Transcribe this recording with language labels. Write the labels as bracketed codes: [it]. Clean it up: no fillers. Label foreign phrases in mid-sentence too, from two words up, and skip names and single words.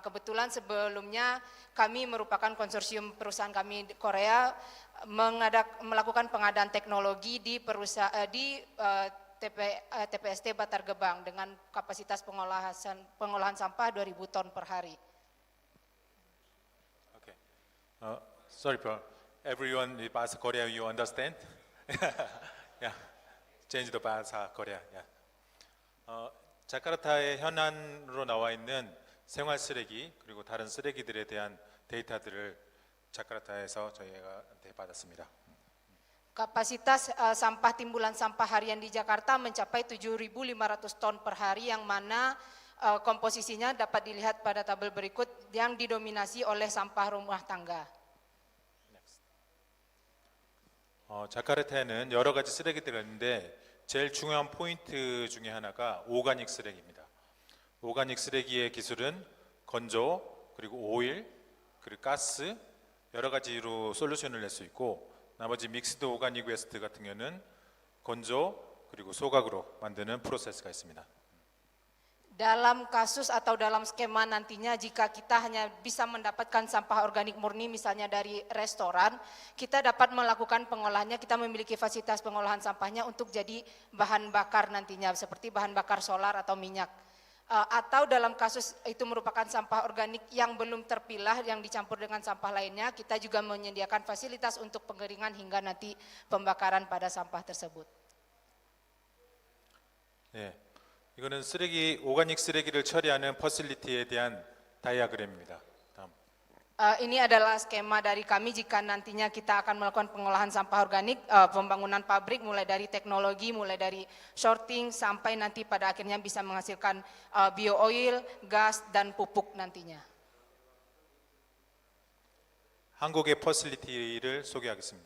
[id] Kebetulan sebelumnya kami merupakan konsorsium perusahaan kami di Korea melakukan pengadaan teknologi di TPST Bantar Gebang dengan kapasitas pengolahan sampah 2.000 ton per hari. [en] Okay. Sorry, bro. Everyone in [id] Bahasa Korea, [en] you understand? Yeah. Change the [id] Bahasa Korea. [en] Yeah. [ko] 자카르타의 현안으로 나와 있는 생활 쓰레기 그리고 다른 쓰레기들에 대한 데이터들을 자카르타에서 저희가 받았습니다. [id] Kapasitas sampah timbulan sampah harian di Jakarta mencapai 7.500 ton per hari yang mana komposisinya dapat dilihat pada tabel berikut yang didominasi oleh sampah rumah tangga. [ko] 자카르타에는 여러 가지 쓰레기들이 있는데 제일 중요한 포인트 중에 하나가 오가닉 쓰레기입니다. 오가닉 쓰레기의 기술은 건조, 그리고 오일, 그리고 가스 여러 가지로 솔루션을 낼 수 있고 나머지 [en] mixed organic waste [ko] 같은 경우는 건조 그리고 소각으로 만드는 프로세스가 있습니다. [id] Dalam kasus atau dalam skema nantinya jika kita hanya bisa mendapatkan sampah organik murni misalnya dari restoran, kita dapat melakukan pengolahannya, kita memiliki fasilitas pengolahan sampahnya untuk jadi bahan bakar nantinya seperti bahan bakar solar atau minyak. Atau dalam kasus itu merupakan sampah organik yang belum terpilah yang dicampur dengan sampah lainnya, kita juga menyediakan fasilitas untuk pengeringan hingga nanti pembakaran pada sampah tersebut. [ko] 예. 이거는 오가닉 쓰레기를 처리하는 퍼실리티에 대한 다이아그램입니다. 다음. [id] Ini adalah skema dari kami jika nantinya kita akan melakukan pengolahan sampah organik, pembangunan pabrik mulai dari teknologi, mulai dari sorting sampai nanti pada akhirnya bisa menghasilkan bio-oil, gas dan pupuk nantinya. [ko] 한국의 퍼실리티를 소개하겠습니다.